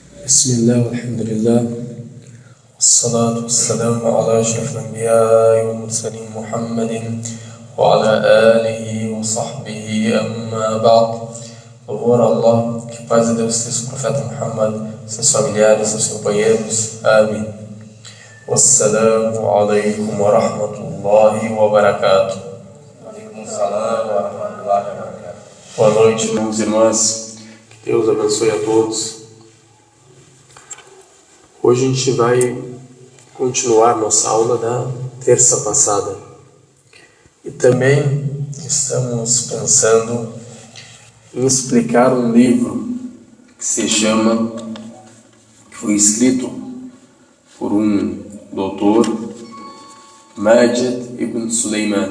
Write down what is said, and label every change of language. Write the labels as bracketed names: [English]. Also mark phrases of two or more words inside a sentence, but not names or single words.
[Arabic] بسم الله والحمد لله والصلاة والسلام على أشرف الأنبياء والمرسلين محمد وعلى آله وصحبه أما بعد. [Portuguese] Louvor a Allah, que paz de Deus esteja com o profeta Muhammad, seus familiares, seus companheiros. Amém. [Arabic] والسلام عليكم ورحمة الله وبركاته. [Portuguese] Boa noite, irmãos e irmãs. Que Deus abençoe a todos. Hoje a gente vai continuar nossa aula da terça passada. E também estamos pensando em explicar um livro que se chama, que foi escrito por um doutor, Majid Ibn Sulaiman.